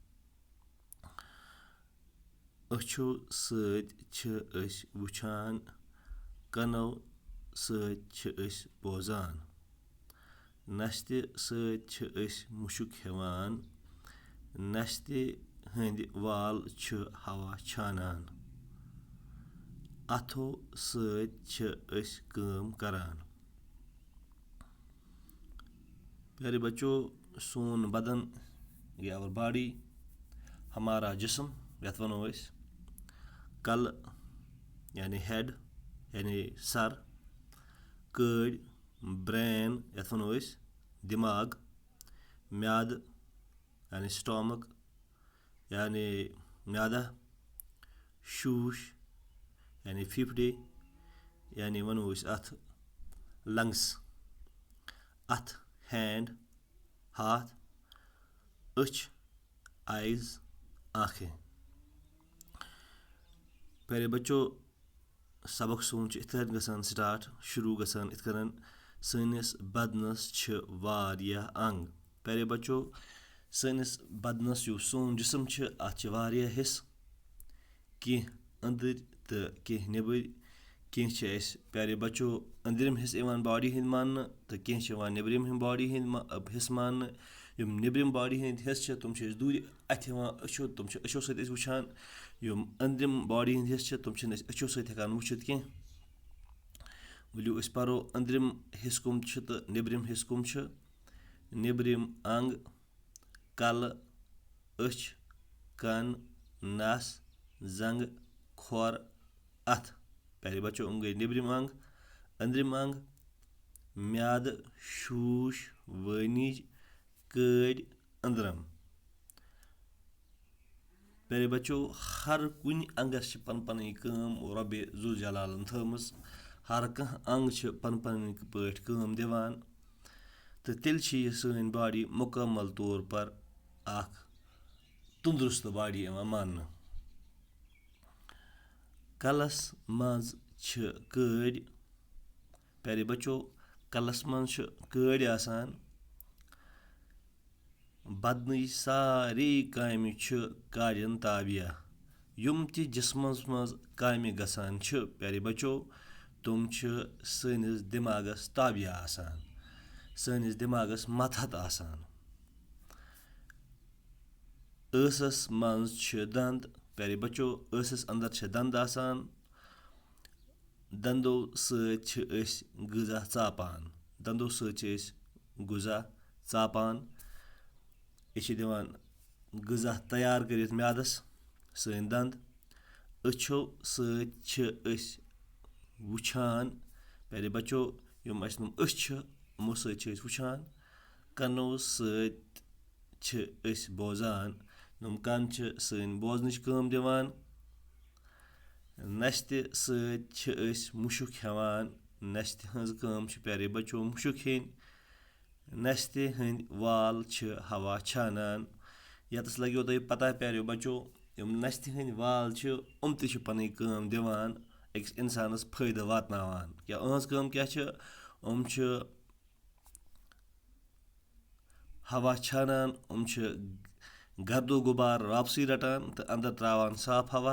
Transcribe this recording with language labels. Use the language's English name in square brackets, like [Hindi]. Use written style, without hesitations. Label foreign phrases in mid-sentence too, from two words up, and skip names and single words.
[Kashmiri] अछो सत छ अस वुछान कनो सत छ अस बोजान। नस्ति सत छ अस मुशुक हेवान। नस्ति हंद वाल छ हवा छानान। अथो सत छ अस काम करान। [Hindi] प्यारे बच्चों [Kashmiri] सोन बदन या [Hindi] और बॉडी हमारा जिस्म [Kashmiri] यथ वनो अस कल [Hindi] यानी हेड यानी सर। [Kashmiri] कड़ ब्रेन यथ वनो अस दिमाग। म्याद यानी स्टोमक यानी म्यादा। शूश [Hindi] यानी फिफड़े यानी [Kashmiri] वनो अस अथ लंग्स। अथ हैंड हाथ। अच आइज आँखें। [Hindi] प्यारे बच्चों [Kashmiri] सबक सोन इत गसान स्टार्ट शुरू गसान इत सनिस बदनस छ वारियाह अंग। [Hindi] प्यारे बच्चों [Kashmiri] सनिस बदनस यो सोन जिस्म छ अत छ वारियाह हिस्स कह अंदर तो कह निबर। कह [Hindi] प्यारे बच्चों [Kashmiri] अंदरिम हिस्स इवान बॉडी हिंद मान तो कह निबरिम बॉडी हिंद हिस्स मान। यम निबरिम बॉडी हिंद हिस्स तुम दूर अथ अछो तुम अछो सत वुछान। यम अंदरिम बॉडी हिंद हिस्स तुम अछो सत हेकान वुछित कह। वलियो अस परो अंदरिम हिस्स कम छ तो निबरिम हिस्स कम छ। निबरिम अंग कल अच कन नस जंग खोर अथ। [Hindi] प्यारे बच्चों [Kashmiri] गई निबरिम अंग। अंदरिम अंग म्याद शूश वनिज कड़ अंदरम। [Hindi] प्यारे बच्चों [Kashmiri] हर कुन अंगस पन पन काम रब जुल जलालन थमस। हर कह अंग पन पन पट काम दिवान तो तेल यह सन बॉडी [Hindi] मुकम्मल तौर पर [Kashmiri] अख तंदुरुस्त बॉडी यवान मान। कलस मज छ कड़। [Hindi] प्यारे बच्चों [Kashmiri] कलस मज छ कड़ आसान। बदन सारे काम छ काड़न ताबिया। युम ति जिस्मस मज काम गसान छ [Hindi] प्यारे बच्चों [Kashmiri] तुम छ सनिस दिमागस ताबिया आसान। सनिस दिमागस मतहत आसान। ऐसस मज छ दंद। [Hindi] प्यारे बच्चों [Kashmiri] ऐसस अंदर छ दंद आसान। दंदो सत छ अस गज़ा चापान। दंदो सत छ अस गज़ा चापान। यह दिवान गज़ा तैयार करित म्यादस सन दंद। अछो सत छ अस वुछान। [Hindi] प्यारे बच्चों [Kashmiri] यम अस अछ छ यमो सत छ अस वुछान। कनो सत छ अस बोजान। यम कन छ सन बोजनच काम दिवान। नस्ति सत छ अस मुशुक हेवान। नस्ति हंज काम छ [Hindi] प्यारे बच्चों [Kashmiri] मुशुक हेन। नस्ति हंद वाल छ हवा छानान। यतस लग्यो तुम पता [Hindi] प्यारे बच्चों [Kashmiri] यम नस्ति हंद वाल छ ते छ पन काम दिवान अकिस इंसानस फायदा वातनावान। क्या अहंज काम क्या छ छ हवा छानान گردو غُبار واپسٕے رَٹان تہٕ اَندَر ترٛاوان صاف ہوا.